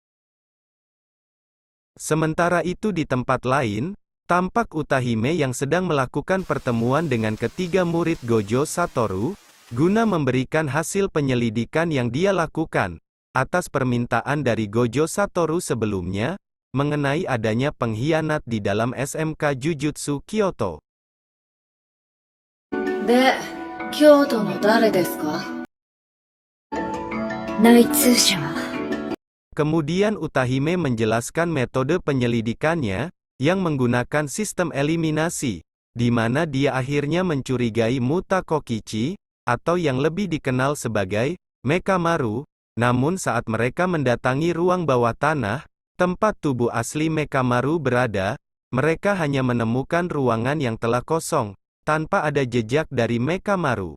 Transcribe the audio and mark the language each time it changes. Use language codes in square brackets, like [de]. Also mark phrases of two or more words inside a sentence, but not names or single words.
[id] Sementara itu di tempat lain, tampak Utahime yang sedang melakukan pertemuan dengan ketiga murid Gojo Satoru, guna memberikan hasil penyelidikan yang dia lakukan, atas permintaan dari Gojo Satoru sebelumnya, mengenai adanya pengkhianat di dalam SMK Jujutsu Kyoto. [ja] で、京都の誰ですか？内通者。 [id] Kemudian Utahime menjelaskan metode penyelidikannya, yang menggunakan sistem eliminasi, di mana dia akhirnya mencurigai Muta Kokichi, atau yang lebih dikenal sebagai Mekamaru. Namun saat mereka mendatangi ruang bawah tanah, tempat tubuh asli Mekamaru berada, mereka hanya menemukan ruangan yang telah kosong, tanpa ada jejak dari Mekamaru.